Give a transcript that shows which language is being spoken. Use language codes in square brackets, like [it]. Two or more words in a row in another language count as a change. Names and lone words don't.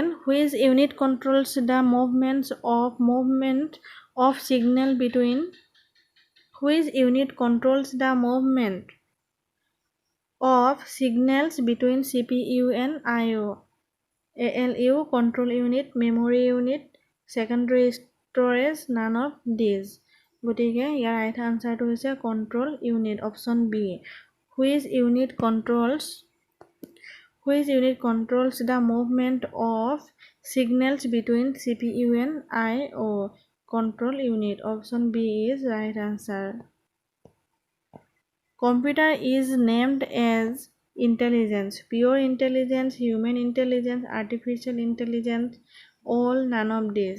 [en] Which unit controls the movement of signal between Which unit controls the movement of signals between CPU and I/O ALU control unit memory unit secondary storage none of these [as] গতিকে ইয়াৰ right answer টো হৈছে [en] control unit option B which unit controls the movement of signals between CPU and I/O control unit option B is right answer Computer is named as intelligence, pure intelligence, human intelligence, artificial intelligence, all none of these.